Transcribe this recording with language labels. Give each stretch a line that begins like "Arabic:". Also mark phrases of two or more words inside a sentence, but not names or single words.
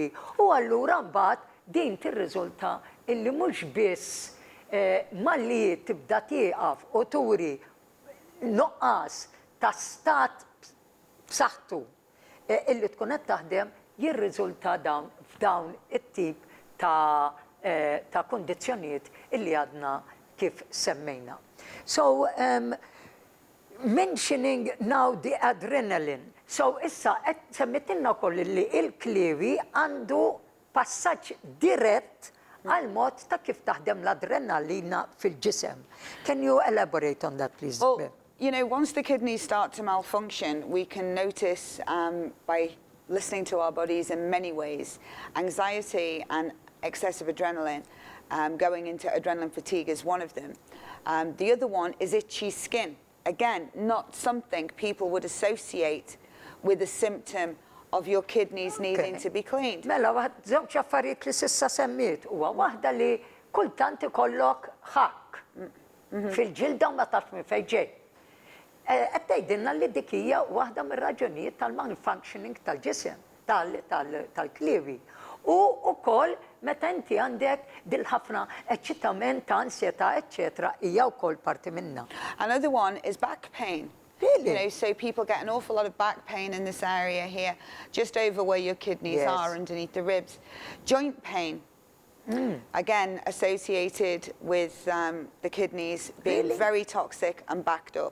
Maltese: U allura mbagħad din tirriżulta illi mhux biss malli tibda tieqaf u turi nuqqas ta' stat b'saħħtu illi tkun qed taħdem jirriżulta f'dawn it-tip ta' kondizzjonijiet illi għadna kif semmejna.
English: So, mentioning now the adrenaline. So,
Maltese: issa, semmitinna koll li il-kliewi għandu passaġġ dirett għal mod ta' kif taħdem l-adrenalina fil-ġisem.
English: Can you elaborate on that, please? Well, you know, once the kidneys start to malfunction, we can notice by listening to our bodies in many ways. Anxiety and excessive adrenaline, going into adrenaline fatigue is one of them. The other one is itchy skin. Again, not something people would associate with a symptom of your kidneys needing to be cleaned.
Maltese: Mela, żewġ affarijiet li s'issa semmiet huwa waħda li kultant ikollok ħakk fil-ġilda u ma tafx minn fejn ġej. Qed tgħidilna li dik hija waħda mir-raġunijiet tal-malfunctioning tal-ġisem, tal-kliewi. U wkoll meta inti għandek dil-ħafna eċċitament, ansjetà, eċċetera, hija wkoll parti minnha.
English: Another one is back pain. Really? You know, so people get an awful lot of back pain in this area here, just over where your kidneys are, underneath the ribs. Joint pain, again, associated with the kidneys being very toxic and backed up.